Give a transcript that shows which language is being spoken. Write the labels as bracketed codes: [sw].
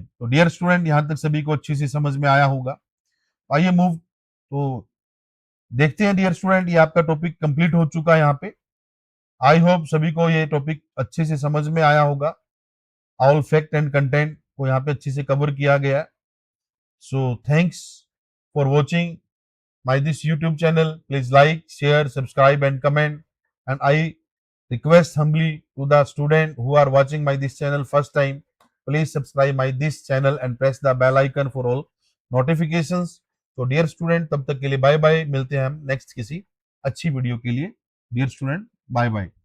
[hi] तो dear student, यहां तक सभी को अच्छी से समझ में आया होगा। आइए मूव तो देखते हैं डियर स्टूडेंट, ये आपका टॉपिक कंप्लीट हो चुका है यहाँ पे। [en] I hope [hi] सभी को ये टॉपिक अच्छे से समझ में आया होगा। ऑल फैक्ट एंड कंटेंट को यहाँ पे अच्छे से कवर किया गया है। [en] So thanks for watching my this YouTube channel. Please like, share, subscribe and comment. And I request humbly to the student who are watching my this channel first time, please subscribe my this channel and press the bell icon for all notifications. [hi] तो dear student, तब तक के लिए bye bye. मिलते हैं हम next किसी अच्छी वीडियो के लिए। Dear student, bye bye.